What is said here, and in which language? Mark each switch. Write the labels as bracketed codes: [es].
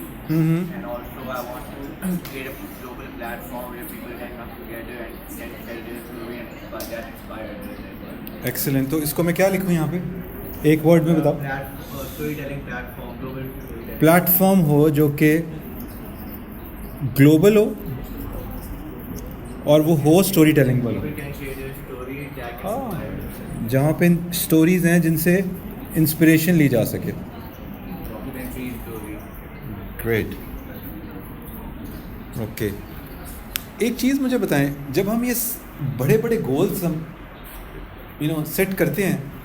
[en] And also I want to create a global platform where people can come together and can tell their story and get inspired. [ur] Excellent تو اس کو میں کیا لکھوں یہاں پہ ایک ورڈ میں بتاؤ [en] Story telling platform, global storytelling. [ur] Platform ہو جو کہ گلوبل ہو اور وہ ہو اسٹوری ٹیلنگ والا [en] People can share their story and that can inspire. [ur] جہاں پہ اسٹوریز ہیں جن سے انسپریشن لی جا سکے [en] Documentary story. [ur] گریٹ اوکے ایک چیز مجھے بتائیں جب ہم یہ بڑے بڑے گولس ہم سیٹ کرتے ہیں